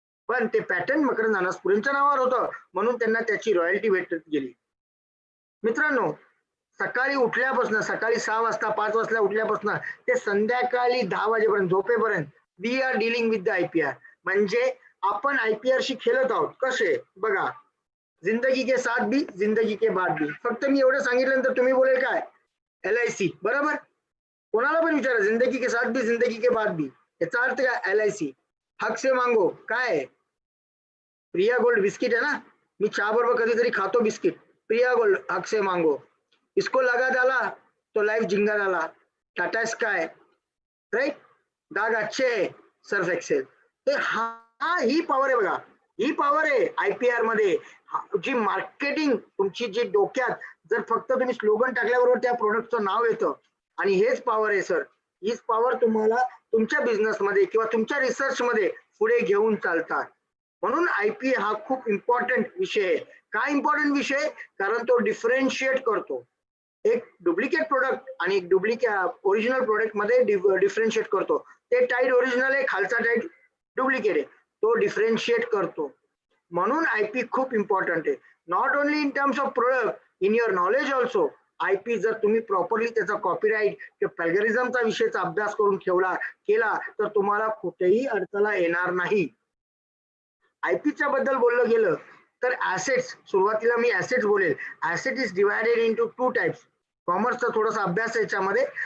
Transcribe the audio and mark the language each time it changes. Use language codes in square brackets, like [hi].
[mr] पण ते पॅटर्न मकरंद अनासपुरेंच्या नावावर होतं म्हणून त्यांना त्याची रॉयल्टी भेटत गेली. मित्रांनो, सकाळी उठल्यापासून सकाळी 6 वाजता 5 वाजता उठल्यापासून ते संध्याकाळी 10 वाजेपर्यंत झोपेपर्यंत [en] We are dealing with the IPR. [mr] म्हणजे आपण IPR शी खेळत आहोत. कसे बघा, [hi] जिंदगी के साथ भी जिंदगी के बाद भी. [mr] फक्त मी एवढं सांगितल्यानंतर तुम्ही बोलेल काय LIC, बरोबर? कोणाला पण विचारा [hi] जिंदगी के साथ भी जिंदगी के बाद भी [mr] याचा अर्थ काय LIC. [hi] हक से मांगो [mr] काय आहे? प्रिया गोल्ड बिस्किट आहे ना, मी चहा बरोबर कधीतरी खातो बिस्किट. [hi] प्रिया गोल्ड हक से मांगो. इसको लगा डाला तो लाइफ जिंगा डाला. Tata sky, right? दाग अच्छे सर्फ एक्सेल. [mr] ते ही पॉवर आहे बघा, ही पॉवर आहे IPR मध्ये. जी मार्केटिंग तुमची जी डोक्यात जर फक्त तुम्ही स्लोगन टाकल्याबरोबर त्या प्रोडक्टचं नाव येतं आणि हेच पॉवर आहे सर. हीच पॉवर तुम्हाला तुमच्या बिझनेस मध्ये किंवा तुमच्या रिसर्च मध्ये पुढे घेऊन चालतात. म्हणून IP हा खूप इम्पॉर्टंट विषय आहे. काय इम्पॉर्टंट विषय? कारण तो डिफरेन्शिएट करतो. एक डुप्लिकेट प्रोडक्ट आणि एक ओरिजिनल प्रोडक्ट मध्ये डिफरेन्शिएट करतो. ते टाईट ओरिजिनल आहे, खालचा टाईट डुप्लिकेट आहे, तो डिफरेन्शिएट करतो. म्हणून IP खूप इम्पॉर्टंट आहे. [en] Not only in terms of product, in your knowledge also. [mr] IP जर तुम्ही प्रॉपरली त्याचा कॉपीराईट किंवा प्लॅगरिझमचा विषयचा अभ्यास करून केला तर तुम्हाला कुठेही अडथळा येणार नाही. IPच्या बद्दल बोललं गेलं तर ऍसेट्स, सुरुवातीला मी ऍसेट्स बोलेल. [en] Asset is divided into 2 types. [mr] कॉमर्सचा थोडासा अभ्यास याच्यामध्ये.